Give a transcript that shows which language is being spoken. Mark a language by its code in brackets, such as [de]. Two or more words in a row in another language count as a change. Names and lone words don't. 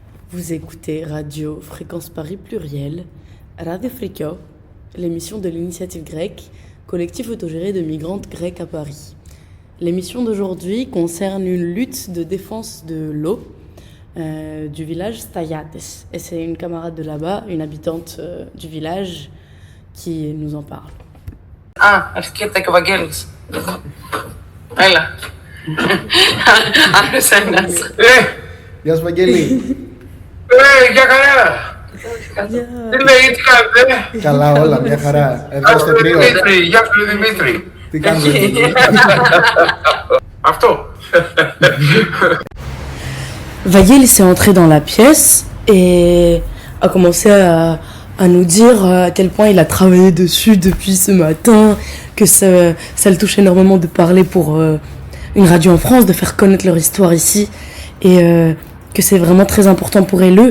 [fr] Vous écoutez Radio Fréquence Paris Pluriel, Radio Frikio, l'émission de l'initiative grecque, collectif autogéré de migrantes grecques à Paris. L'émission d'aujourd'hui concerne une lutte de défense de l'eau du village Stayates. Et c'est une camarade de là-bas, une habitante du village, qui nous en parle. [el] Αρχιέται και ο Βαγγέλης. Έλα. Άλλος ένας. Γεια σου, Βαγγέλη. Για καλά. Τι λέει, τι κάνετε? Καλά όλα, μια χαρά. Εδώ στο τρίο. Γεια σου Δημήτρη. Τι κάνετε? Αυτό. [fr] Vagel s'est entré dans la pièce et a commencé à nous dire à quel point il a travaillé dessus depuis ce matin, que ça le touche énormément de parler pour une radio en France, de faire connaître leur histoire ici, et que c'est vraiment très important pour eux